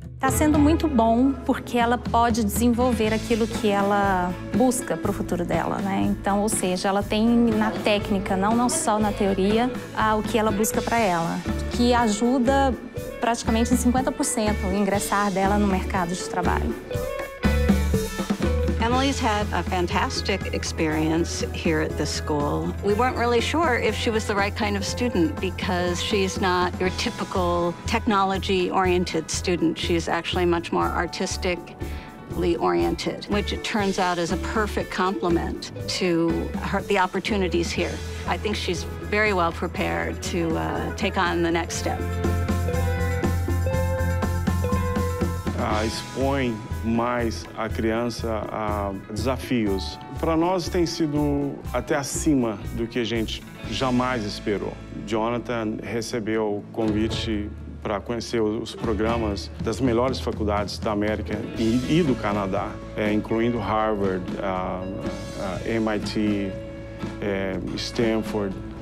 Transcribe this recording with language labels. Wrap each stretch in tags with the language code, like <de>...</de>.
<pt>sendo muito bom, porque ela pode desenvolver aquilo que ela busca para o futuro dela, né? Então, ou seja, ela tem na técnica, não só na teoria, o que ela busca para ela, que ajuda praticamente em 50% o ingressar dela no mercado de trabalho.</pt> <en>Emily's had a fantastic experience here at this school. We weren't really sure if she was the right kind of student because she's not your typical technology-oriented student. She's actually much more artistically oriented, which it turns out is a perfect complement to the opportunities here. I think she's very well prepared to take on the next step.</en> <pt>Expõe mais a criança a desafios. Para nós tem sido até acima do que a gente jamais esperou. Jonathan recebeu o convite para conhecer os programas das melhores faculdades da América e do Canadá, incluindo Harvard, MIT, Stanford.</pt>